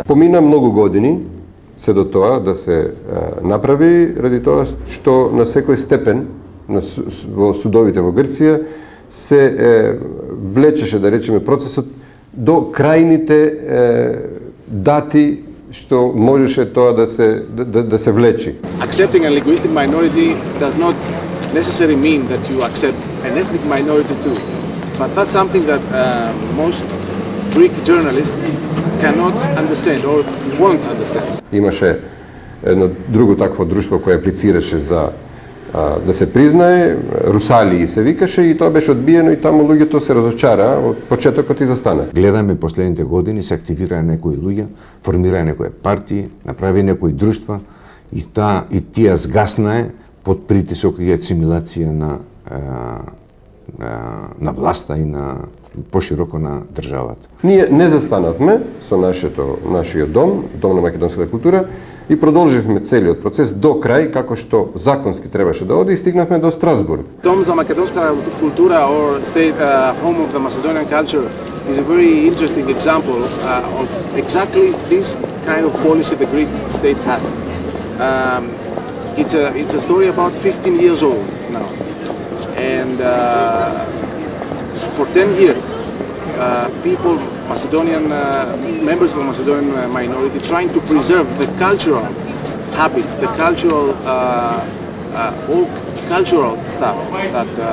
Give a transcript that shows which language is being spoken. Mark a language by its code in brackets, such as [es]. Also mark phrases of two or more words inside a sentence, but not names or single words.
[mk] Помина многу години се до тоа да се направи, ради тоа што на секој степен во судовите во Грција се влечеше, да речеме, процесот до крајните дати што можеше тоа да се влечи. [en] Accepting a linguistic minority does not necessarily mean that you accept an ethnic minority too. But that's something that most Greek journalists cannot understand or won't understand. [mk] Имаше едно друго такво друштво кое аплицираше за да се признае, Русалии се викаше, и тоа беше одбиено и таму луѓето се разочараа од почетокот и застана. Гледаме последните години се активираа некои луѓе, формираа некои партии, направи некои друштва и тие згаснае под притисок и асимилација на власта и на пошироко на државата. Ние не застанавме со нашиот дом на македонската култура, и продолживме целиот процес до крај, како што законски требаше да оди, и стигнавме до Страсбург. Дом за македонската култура, [en] or state home of the Macedonian culture, is a very interesting example of exactly this kind of policy the Greek state has. It's a story about 15 years old now, and for 10 years, people, Macedonian members of the Macedonian minority, trying to preserve the cultural habits, the cultural, all cultural stuff that